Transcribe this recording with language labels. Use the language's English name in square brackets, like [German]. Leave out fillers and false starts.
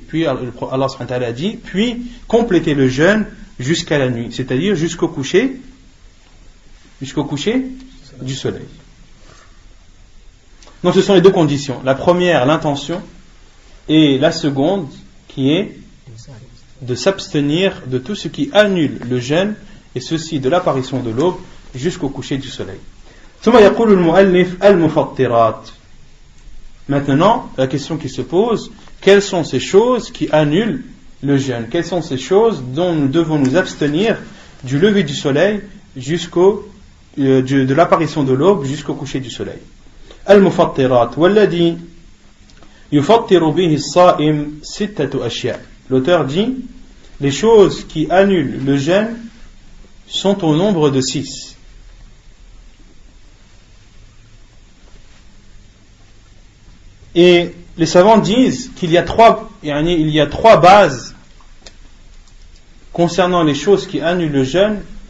[French] Puis Allah subhanahu wa ta'ala dit, puis complétez le jeûne jusqu'à la nuit, c'est-à-dire jusqu'au coucher du soleil. Donc ce sont les deux conditions. La première, l'intention, et la seconde, qui est de s'abstenir de tout ce qui annule le jeûne, et ceci de l'apparition de l'aube jusqu'au coucher du soleil. [Arabic] ثم يقول المؤلف المفطرات. [French] Maintenant, la question qui se pose, quelles sont ces choses qui annulent le jeûne? Quelles sont ces choses dont nous devons nous abstenir du lever du soleil de l'apparition de l'aube jusqu'au coucher du soleil? [Arabic] المفطرات والذي يفطر به الصائم ستة أشياء. [French] L'auteur dit, les choses qui annulent le jeûne sont au nombre de 6. Et les savants disent qu'il y a trois bases concernant les choses qui annulent le jeûne.